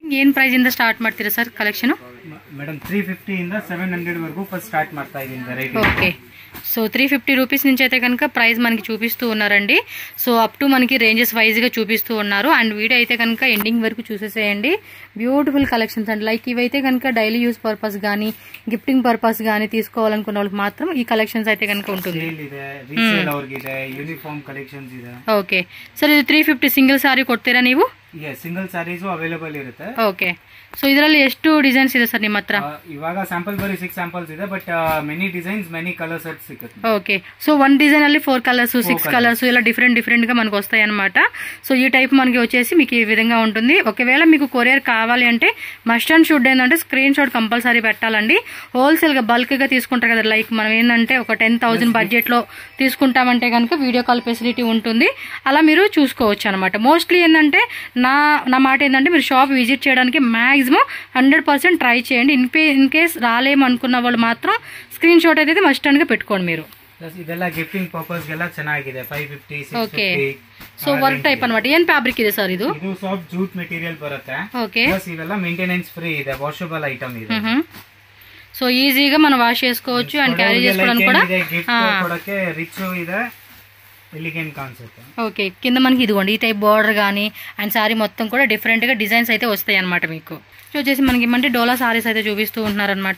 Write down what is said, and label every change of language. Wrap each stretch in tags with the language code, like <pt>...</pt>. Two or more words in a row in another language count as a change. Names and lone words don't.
<kn>ಏನು ಪ್ರೈಸ್ ಇಂದ ಸ್ಟಾರ್ಟ್ ಮಾಡ್ತೀರಾ ಸರ್ ಕಲೆಕ್ಷನ್? ಮೇಡಮ್ 350 ಇಂದ 700 ವರೆಗೂ</kn> <en>first start</en> <kn>ಮಾಡ್ತಾ ಇದೀನಿ ವೆರೈಟಿ.</kn> <en>okay, so</en> <te>350 రూపీస్ నుంచి అయితే కనుక ప్రైస్ మనకి చూపిస్తూ ఉన్నారండి.</te> <en>so up to</en> <te>మనకి రేంజెస్ వైజ్గా చూపిస్తూ ఉన్నారు.</te> <en>and video</en> <te>అయితే కనుక ఎండింగ్ వరకు చూసేసేయండి.</te> <en>beautiful collections</en> <te>అండి. లైక్ ఇవైతే కనుక</te> <en>daily use purpose</en> <te>కానీ</te> <en>gifting purpose</en> <te>కానీ తీసుకోవాలనుకున్న వాళ్ళకి మాత్రం ఈ కలెక్షన్స్ అయితే కనుక ఉంటుంది.</te> <en>okay sir,</en> <kn>ಇದು 350 ಸಿಂಗಲ್ ಸಾರಿ ಕೊಡ್ತೀರಾ ನೀವು? ಸಿಂಗಲ್ ಸಾರೀಸು ಅವೈಲೇಬಲ್ ಇರುತ್ತೆ.</kn> <en>okay, so</en> <kn>ಇದರಲ್ಲಿ ಎಷ್ಟು ಡಿಸೈನ್ಸ್ ಇದೆ ಸರ್ ನಿಮ್ಮ ಹತ್ರ? ಇವಾಗ ಸ್ಯಾಂಪಲ್ ಬರೀ 6 ಸ್ಯಾಂಪಲ್ಸ್ ಇದೆ,</kn> <en>but many designs many colour set</en> <kn>ಸಿಗುತ್ತೆ.</kn> <en>okay, so 1 design</en> <te>అల్లి 4 కలర్స్ 6 కలర్స్ ఇలా డిఫరెంట్ గా మనకు వస్తాయి అనమాట. సో ఈ టైప్ మనకి వచ్చేసి మీకు ఈ విధంగా ఉంటుంది. ఒకవేళ మీకు కొరియర్ కావాలి అంటే</te> <en>must and should</en> <te>ఏంటంటే</te> <en>screenshot compulsory</en> <te>పెట్టాలండి. హోల్సేల్ గా బల్క్ గా తీసుకుంటారు కదా, లైక్ మనం ఏంటంటే ఒక 10,000 బడ్జెట్ లో తీసుకుంటామంటే కనుక</te> <en>video call facility</en> <te>ఉంటుంది. అలా మీరు చూసుకోవచ్చు అనమాట. మోస్ట్లీ ఏంటంటే నా మాట ఏంటంటే మీరు</te> <en>shop visit</en> <te>చేయడానికి మాక్సిమం 100% ట్రై చేయండి.</te> <en>in case</en> <te>రాలేము అనుకున్న వాళ్ళు మాత్రం</te> <en>screenshot</en> <te>అయితే</te> <en>must and</en> <te>గా పెట్టుకోండి మీరు.</te> <kn>ಇದೆಲ್ಲ</kn> <en>gifting purpose</en> <kn>ಗೆಲ್ಲ ಚೆನ್ನಾಗಿದೆ. 550 650.</kn> <en>okay, so work type</en> <kn>ಅನ್మాట. ಏನ್ ಫ್ಯಾಬ್ರಿಕ್ ಇದೆ ಸರ್ ಇದು? ಇದು</kn> <en>soft jute material</en> <kn>ಬರುತ್ತೆ. ಓಕೆ, ಪ್ಲಸ್ ಇವೆಲ್ಲ</kn> <en>maintenance free</en> <kn>ಇದೆ,</kn> <en>washable item</en> <kn>ಇದೆ.</kn> <te>సో ఈజీగా మనం వాష్ చేసుకోవచ్చు అండ్ క్యారీ చేసుకోవడానికి కూడా కొడకే రిచ్ ಇದೆ,</te> <en>elegant concept.</en> <te>ఓకే, కింద మనకి ఇదిగోండి ఈ టైప్ బార్డర్ కానీ అండ్ సారీ మొత్తం కూడా డిఫరెంట్ గా డిజైన్స్ అయితే వస్తాయి అనమాట మీకు. వచ్చేసి మనకి ఏమంటే డోలా సారీస్ అయితే చూపిస్తూ ఉంటున్నారనమాట.</te>